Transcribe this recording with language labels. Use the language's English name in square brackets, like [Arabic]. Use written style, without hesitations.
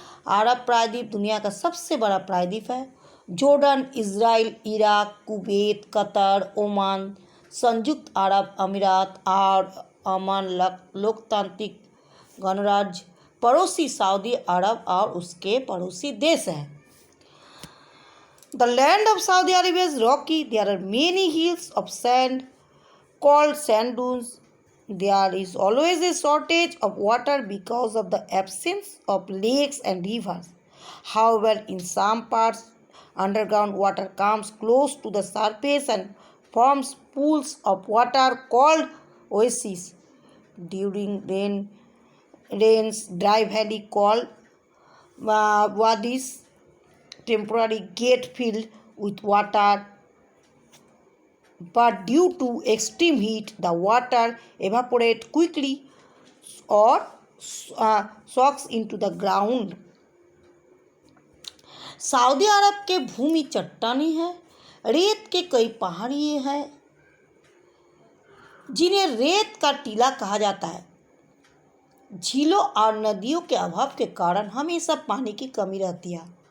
[Hindi] अरब प्रायद्वीप दुनिया का सबसे बड़ा प्रायद्वीप है। Jordan, Israel, Iraq, Kuwait, Qatar, Oman, संयुक्त अरब अमीरात और अमन लोकतांत्रिक गणराज्य पड़ोसी सऊदी अरब और उसके पड़ोसी देश हैं। [English] The land of Saudi Arabia is rocky. There are many hills of sand called sand dunes. There is always a shortage of water because of the absence of lakes and rivers. However, in some parts, underground water comes close to the surface and forms pools of water called oases. During rains, dry valley called wadis temporarily get filled with water, but due to extreme heat, the water evaporates quickly or soaks into the ground. [Hindi] Saudi अरब के भूमि चट्टानी है। रेत के कई पहाड़ियाँ हैं जिन्हें रेत का टीला कहा जाता है। झीलों और नदियों के अभाव के कारण हमेशा पानी की कमी रहती है।